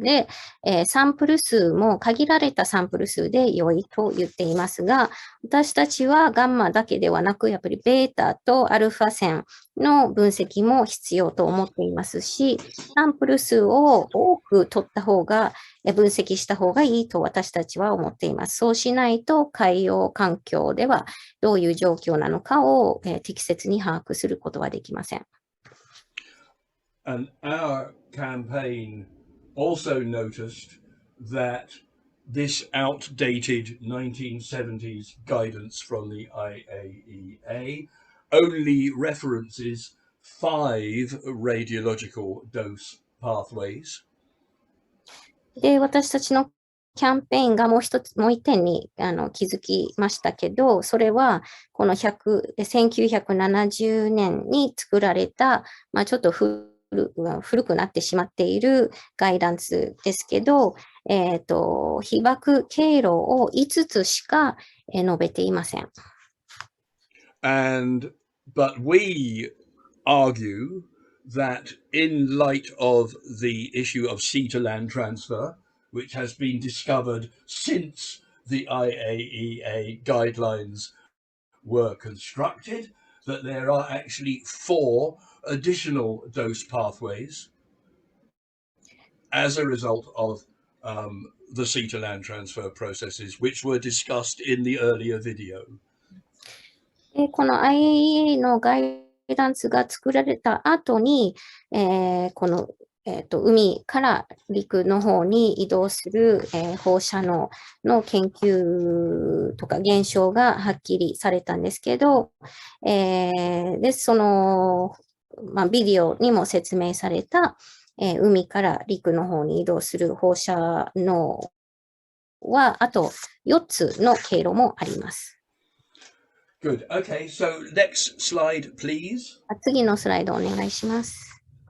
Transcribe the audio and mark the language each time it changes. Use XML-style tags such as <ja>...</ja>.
<ja>で、サンプル数も限られたサンプル数で良いと言っていますが、私たちはガンマだけではなく、やっぱりベータとアルファ線の分析も必要と思っていますし、サンプル数を多く取った方が、分析した方がいいと私たちは思っています。そうしないと海洋環境ではどういう状況なのかを、適切に把握することはできません。</ja> <en>And our campaign also noticed that this outdated 1970s guidance from the IAEA only references 5 radiological dose pathways.</en> <ja>で、私たちのキャンペーンがもう一点に気づきましたけど、それはこの1970年に作られた、ちょっと古くなってしまっているガイダンスですけど、被爆経路を5つしか述べていません。</ja> <en>But we argue that in light of the issue of sea to land transfer, which has been discovered since the IAEA guidelines were constructed, that there are actually 4 additional dose pathways as a result of the sea to land transfer processes, which were discussed in the earlier video.</en> <ja>この IAEA のガイダンスが作られた後に、この海から陸の方に移動する、放射能の研究とか現象がはっきりされたんですけど、で、その、ビデオにも説明された、海から陸の方に移動する放射能は、あと4つの経路もあります。</ja> <en>Good. Okay, so next slide, please.</en> <ja>次のスライドお願いします。</ja>